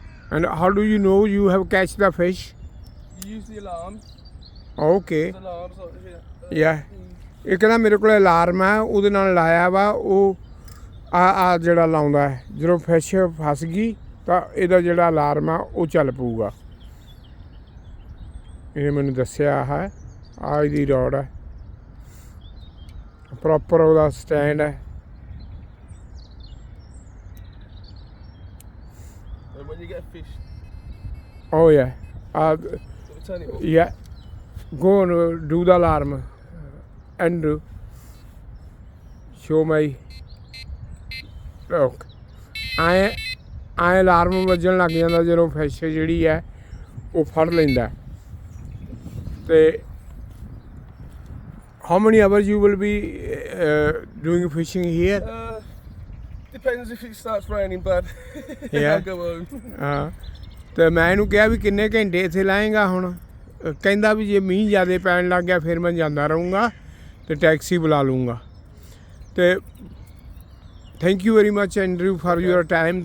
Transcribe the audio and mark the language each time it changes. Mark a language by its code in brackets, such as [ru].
[en] And how do you know you have catch the fish? You use the alarm. Okay. The alarms like here. Yeah. [pa] ਇਹ ਕਹਿੰਦਾ ਮੇਰੇ ਕੋਲ alarm ਹੈ, ਉਹਦੇ ਨਾਲ ਲਾਇਆ ਵਾ। ਉਹ ਆ ਜਿਹੜਾ ਲਾਉਂਦਾ ਹੈ, ਜਦੋਂ ਫਿਸ਼ ਫਸ ਗਈ ਤਾਂ ਇਹਦਾ ਜਿਹੜਾ ਅਲਾਰਮ ਆ ਉਹ ਚੱਲ ਪਊਗਾ। ਇਹ ਮੈਨੂੰ ਦੱਸਿਆ ਹੈ। ਆ ਇਹਦੀ ਰੋਡ ਹੈ, ਪ੍ਰੋਪਰ ਉਹਦਾ ਸਟੈਂਡ ਹੈ। [en] And when you get a fish, Oh yeah. turn it off. Yeah. Go and do the alarm and show my look. [pa] ਆਏ ਅਲਾਰਮ ਵੱਜਣ ਲੱਗ ਜਾਂਦਾ ਜਦੋਂ ਫਿਸ਼ ਜਿਹੜੀ ਹੈ ਉਹ ਫੜ ਲੈਂਦਾ। [en] ਤੇ how many hours you will be doing fishing here? Depends if it starts raining bad. Yeah. I'll go home. [pa] ਹਾਂ ਤੇ ਮੈਂ ਇਹਨੂੰ ਕਿਹਾ ਵੀ ਕਿੰਨੇ ਘੰਟੇ ਇੱਥੇ ਲਾਏਗਾ ਹੁਣ। ਕਹਿੰਦਾ ਵੀ ਜੇ ਮੀਂਹ ਜ਼ਿਆਦਾ ਪੈਣ ਲੱਗ ਗਿਆ ਫਿਰ ਮੈਂ ਜਾਂਦਾ ਰਹੂੰਗਾ ਤੇ ਟੈਕਸੀ ਬੁਲਾ ਲੂੰਗਾ। [en] ਤੇ thank you very much Andrew for your time.